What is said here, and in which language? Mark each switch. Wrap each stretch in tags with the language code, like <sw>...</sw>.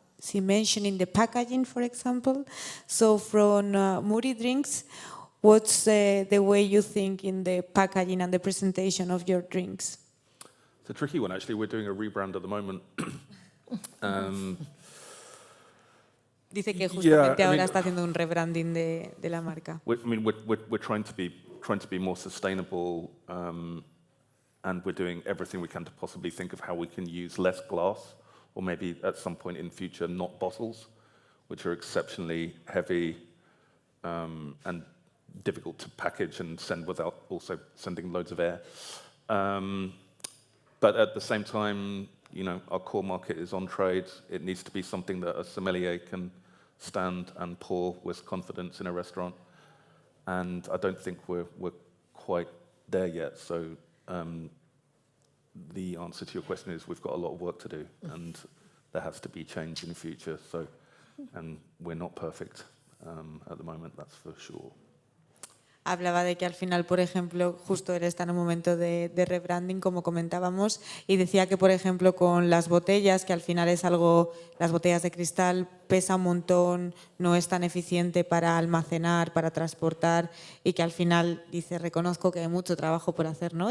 <en>he mentioned in the packaging, for example. So from Muri Drinks, what's the way you think in the packaging and the presentation of your drinks? It's a tricky one, actually. We're doing a rebrand at the moment.</en> <es>Dice que justamente</es> <en>Yeah, I</en> <es>ahora</es> <en>mean,</en> <es>está haciendo un rebranding de la marca.</es> <en>We're trying to be more sustainable, and we're doing everything we can to possibly think of how we can use less glass, or maybe at some point in future not bottles, which are exceptionally heavy and difficult to package and send without also sending loads of air. But at the same time, you know, our core market is on trade. It needs to be something that a sommelier can stand and pour with confidence in a restaurant. And I don't think we're quite there yet. So the answer to your question is we've got a lot of work to do, and there has to be change in the future. So, and we're not perfect at the moment, that's for sure.</en> <es>Hablaba de que al final, por ejemplo, justo él está en un momento de rebranding, como comentábamos, y decía que, por ejemplo, con las botellas, que al final es algo, las botellas de cristal pesa un montón, no es tan eficiente para almacenar, para transportar, y que al final, dice, reconozco que hay mucho trabajo por hacer, ¿no?</es>